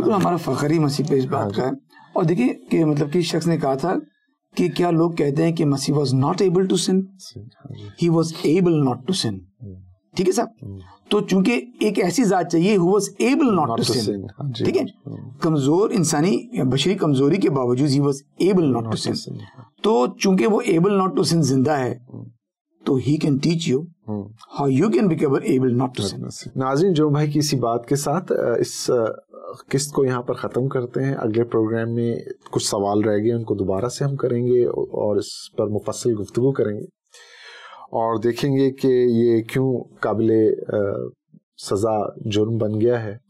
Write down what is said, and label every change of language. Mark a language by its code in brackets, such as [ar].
[ur] بالکل ہمارا فخر ہی مسیح پہ اس بات کا ہے. اور دیکھیے کہ مطلب کہ شخص نے کہا تھا کہ کیا لوگ کہتے ہیں کہ مسیح [en] was not able to sin, [ur] he was able not to سن. ٹھیک ہے صاحب, تو چونکہ ایک ایسی ذات چاہیے [en] who was able not to sin. [ur] ٹھیک ہے, کمزور انسانی بشری کمزوری کے باوجود [en] he was able not to sin. [ur] تو چونکہ وہ [en] able not to sin [ur] زندہ ہے تو [en] he can teach you how you can become able not to sin. ناظرین, جو بھائی کی اسی بات کے ساتھ اس قسط کو یہاں پر ختم کرتے ہیں. اگلے پروگرام میں کچھ سوال رہ گئے, ان کو دوبارہ سے ہم کریں گے اور اس پر مفصل گفتگو کریں گے اور دیکھیں گے کہ یہ کیوں قابل سزا جرم بن گیا ہے.